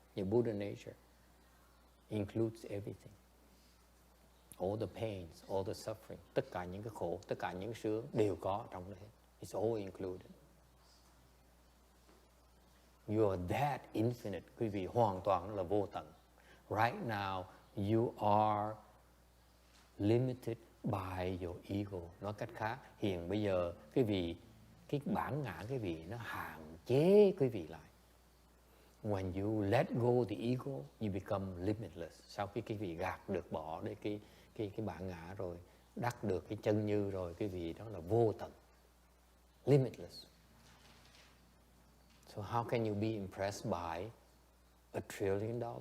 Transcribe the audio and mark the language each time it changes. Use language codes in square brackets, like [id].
[en] Your Buddha nature includes everything. All the pains, all the suffering, [vi] tất cả những cái khổ, tất cả những sướng đều có trong đó. [en] It's all included. You are that infinite. [vi] Quý vị hoàn toàn là vô tận. [en] Right now, you are limited by your ego. [vi] Nói cách khác, hiện bây giờ cái bản ngã quý vị nó hạn chế quý vị lại. [en] When you let go the ego, you become limitless. [vi] Sau khi quý vị gạt được bỏ đi cái bản ngã rồi, đắc được cái chân như rồi, quý vị đó là vô tận, limitless. [en] So how can you be impressed by $1 trillion?